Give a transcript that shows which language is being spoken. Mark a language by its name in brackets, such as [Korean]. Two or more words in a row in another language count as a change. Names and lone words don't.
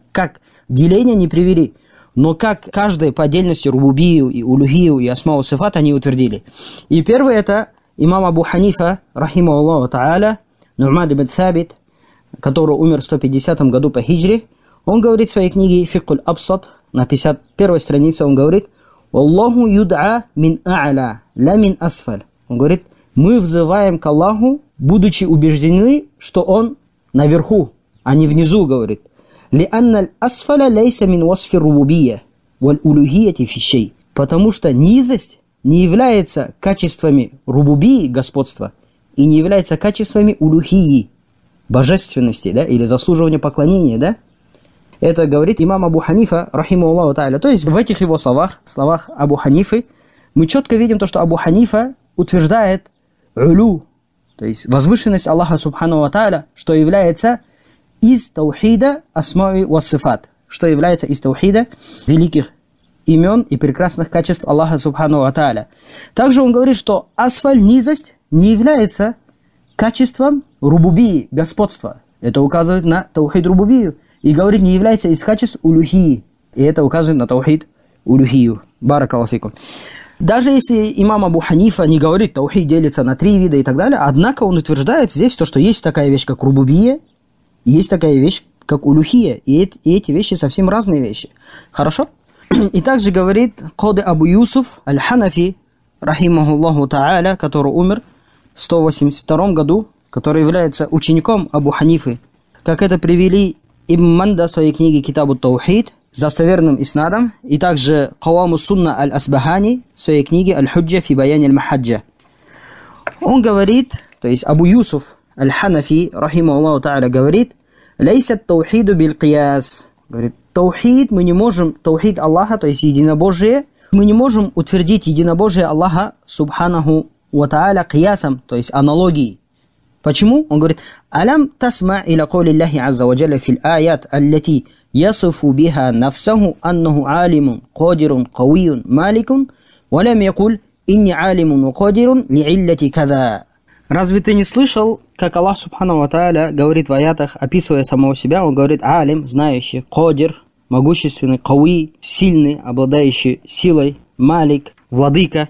[Russian] Как деление не привели, но как каждый по отдельности рубубию, и улюхию, и [Arabic] أسماء صفات [Russian] они утвердили. И первый это имам Абу Ханифа, [Arabic] رحمه الله تعالى, [Russian] Ну'ман ибн Сабит, который умер в 150 году по хиджре. Он говорит в своей книге «Фикуль Абсат», на 51 странице, он говорит: [Arabic] «الله يدعى من أعلى، لا من أسفل». [Russian] Он говорит, мы взываем к Аллаху, будучи убеждены, что Он наверху, а не внизу, говорит. [Arabic] «لأن أسفل ليس من وصف ربوبية والألوهية في شيء». [Russian] Потому что низость не является качествами рубубии, господства, и не является качествами улюхии, божественности, да, или заслуживания поклонения, да. Это говорит имам Абу Ханифа, [Arabic] رحمه الله تعالى. [Russian] То есть в этих его словах Абу Ханифы, мы четко видим то, что Абу Ханифа утверждает улю, то есть возвышенность Аллаха [Arabic] سبحانه وتعالى, [Russian] что является из [Arabic] توحيد أسماء وصفات, [Russian] что является из таухида великих имен и прекрасных качеств Аллаха [Arabic] سبحانه وتعالى. [Russian] Также он говорит, что асфаль, низость, не является качеством рубубии, господства. Это указывает на [Arabic] توحيد ربوبية. [Russian] И говорит, не является из качеств улюхии. И это указывает на [Arabic] توحيد ألوهية. بارك الله فيكم. [Russian] Даже если имам Абу Ханифа не говорит, таухид делится на 3 вида и так далее, однако он утверждает здесь то, что есть такая вещь, как рубубия, есть такая вещь, как улюхия. И эти вещи совсем разные вещи. Хорошо? И также говорит Кади Абу Юсуф аль-Ханафи, [Arabic] رحمه الله تعالى, [Russian] который умер в 182 году, который является учеником Абу Ханифы. Как это привели Ибн Манда в своей книге Китабу Таухид с достоверным иснадом, и также Каваму Сунна аль-Асбахани в своей книге Аль-Худжа фи Баяни аль-Махаджа. Он говорит, то есть Абу Юсуф аль-Ханафи, [Arabic] رحمه الله تعالى, [Russian] говорит: [Arabic] «ليس التوحيد بالقياس». [Russian] Говорит, таухид, мы не можем, таухид Аллаха, то есть единобожие, мы не можем утвердить единобожие Аллаха, [Arabic] سبحانه وتعالى, [Russian] киясом, то есть аналогией. Почему? Он говорит: [Arabic] «ألم تسمع إلى قول الله عز وجل في الآيات التي يصف بها نفسه أنه عليم قادر قوي مالك ولم يقل إني عليم وقادر لعلة كذا». [Russian] Разве ты не слышал, как Аллах [Arabic] سبحانه وتعالى [Russian] говорит в аятах, описывая самого себя, он говорит: алим, знающий, кадир, могущественный, кауи, сильный, обладающий силой, малик, владыка.